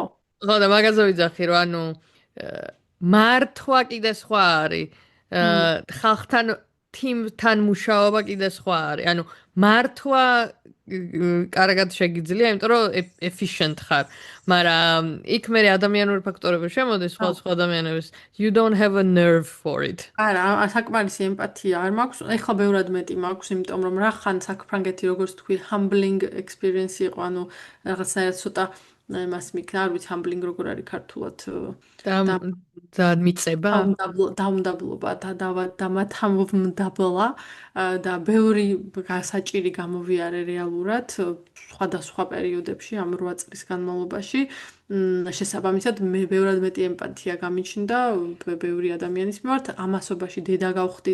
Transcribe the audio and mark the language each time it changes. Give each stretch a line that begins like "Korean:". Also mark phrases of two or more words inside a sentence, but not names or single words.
Georgian: ხო და მაგაზე ვიძახი რომ ანუ მართვა კიდე სხვა არის. ხალხთან თიმთან მუშაობა კიდე სხვა არის. ანუ მართვა კარგად შეგიძლია, იმიტომ რომ efficient ხარ. მაგრამ იქ მე ადამიანური ფაქტორები შემოდის, სხვა ადამიანების
English: you don't have a nerve for it.
Georgian: არა, საკმარისი ემპათია არ მაქვს. ეხლა ბევრად მეტი მაქვს, იმიტომ რომ რახან საფრანგეთი როგორც თქვი,
English: humbling experience
Georgian: იყო, ანუ რაღაცნაირად ცოტა მას მიქნა, არ ვიცი humbling როგორ არის ქართულად და მიწება დაუნდაბლობა და დამათამბლა და ბევრი გასაჭირი გამოვიარე რეალურად სხვადასხვა პერიოდებში ამ 8 წლის განმავლობაში შესაბამისად მე ბევრად მეტი ემპათია გამიჩნდა ბევრი ადამიანის მიმართ ამასობაში დედა გავხდი